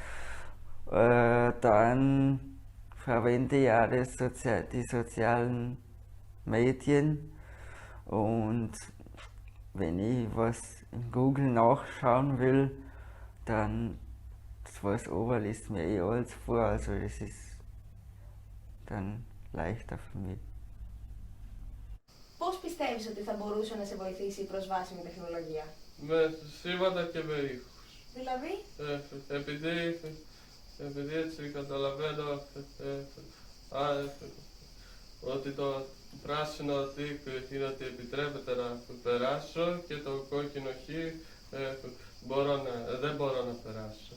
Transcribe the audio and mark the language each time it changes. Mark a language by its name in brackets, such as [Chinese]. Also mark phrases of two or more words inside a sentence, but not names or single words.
[German] Dann verwende ich auch die sozialen Medien, und wenn ich was in Google nachschauen will, dann das Voice-Over liest mir eh alles vor, also das ist dann leichter für mich. [Greek] Πώς πιστεύεις ότι θα μπορούσε να σε βοηθήσει η προσβάσιμη τεχνολογία? Με σήματα και με ήχους. Δηλαδή? Επειδή έτσι καταλαβαίνω ότι το πράσινο τικ είναι ότι επιτρέπεται να περάσω, και το κόκκινο χ δεν μπορώ να περάσω.